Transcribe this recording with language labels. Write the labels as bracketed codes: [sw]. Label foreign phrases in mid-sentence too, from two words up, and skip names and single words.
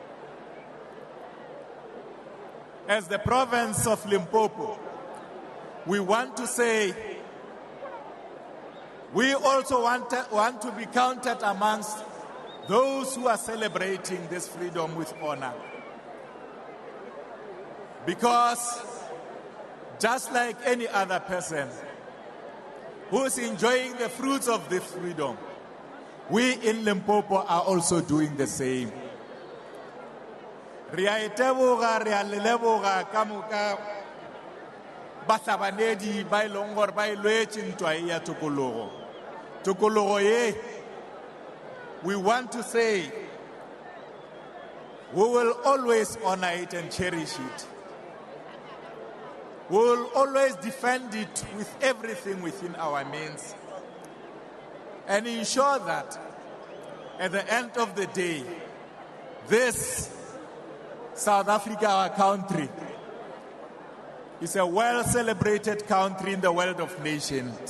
[en] As the province of Limpopo, we want to say we also want to be counted amongst those who are celebrating this freedom with honor. Because just like any other person who's enjoying the fruits of this freedom, we in Limpopo are also doing the same. [nso] Re a iteboga, re a leleboga ka moka bahlabanedi ba ileng gore ba ilwetse ntwa e ya tokologo. Tokologo ye, [en] we want to say we will always honor it and cherish it. We will always defend it with everything within our means and ensure that at the end of the day, this South Africa, our country, is a well-celebrated country in the world of nations.